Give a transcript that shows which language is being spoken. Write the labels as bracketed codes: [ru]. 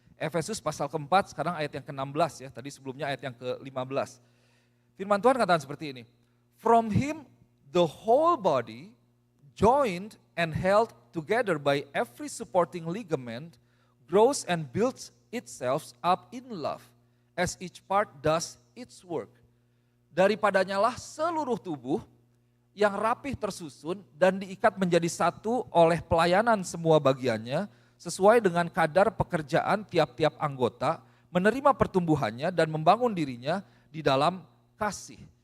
[id] Efesus pasal keempat, sekarang ayat yang ke-16 ya, tadi sebelumnya ayat yang ke-15. Firman Tuhan katakan seperti ini, [en] from him the whole body, joined and held together by every supporting ligament, grows and builds itself up in love, as each part does its work. [id] Daripadanya lah seluruh tubuh yang rapih tersusun dan diikat menjadi satu oleh pelayanan semua bagiannya, sesuai dengan kadar pekerjaan tiap-tiap anggota, menerima pertumbuhannya dan membangun dirinya di dalam kasih.